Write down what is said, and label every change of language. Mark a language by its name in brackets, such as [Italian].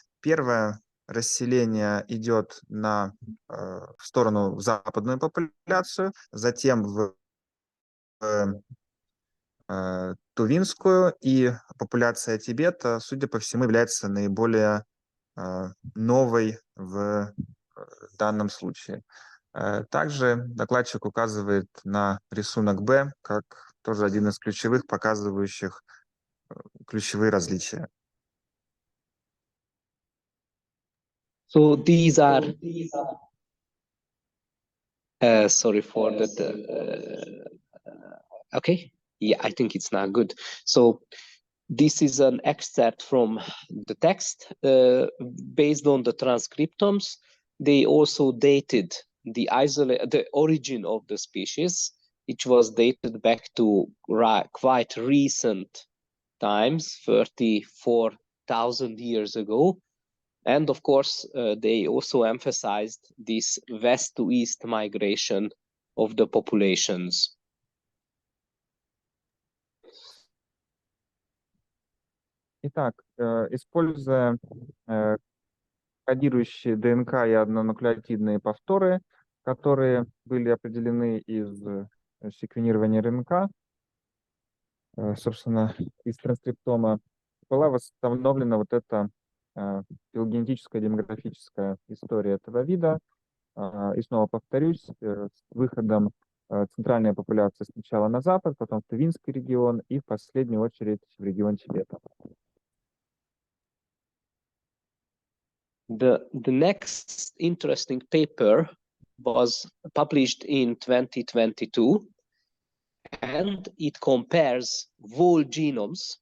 [Russian] Первое расселение идет в сторону западную популяцию, затем в тувинскую, и популяция Тибета, судя по всему, является наиболее новой в данном случае. Также докладчик указывает на рисунок Б как тоже один из ключевых, показывающих ключевые различия. [English] So these are, sorry for that. Okay, yeah, I think it's not good. So this is an excerpt from the text based on the transcriptomes. They also dated the origin of the species, which was dated back to quite recent times, 34,000 years ago. And of course, they also emphasized this west to east migration of the populations. [Russian] Итак, используя кодирующие ДНК и однонуклеотидные повторы, которые были определены из секвенирования РНК, собственно, из транскриптома, была восстановлена вот эта филогенетическая демографическая история этого вида. И снова повторюсь, с выходом центральной популяции сначала на запад, потом в Тувинский регион и в последнюю очередь в регион Тибета. [English] The next interesting paper was published in 2022, and it compares whole genomes.